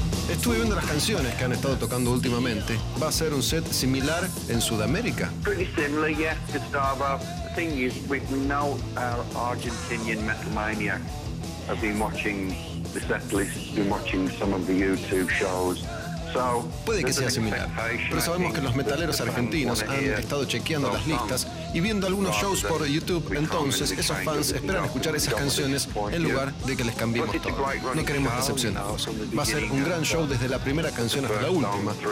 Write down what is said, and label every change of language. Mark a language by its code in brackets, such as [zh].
[es] Estuve viendo las canciones que han estado tocando últimamente. ¿Va a ser un set similar en Sudamérica? [en] Pretty similar, yes, Gustavo. The thing is, we know our Argentinian metal maniacs have been watching the set list, been watching some of the YouTube shows. [es] Puede que sea similar, pero sabemos que los metaleros argentinos han estado chequeando las listas y viendo algunos shows por YouTube, entonces esos fans esperan escuchar esas canciones en lugar de que les cambiemos todo. No queremos decepcionarlos. Va a ser un gran show desde la primera canción hasta la última.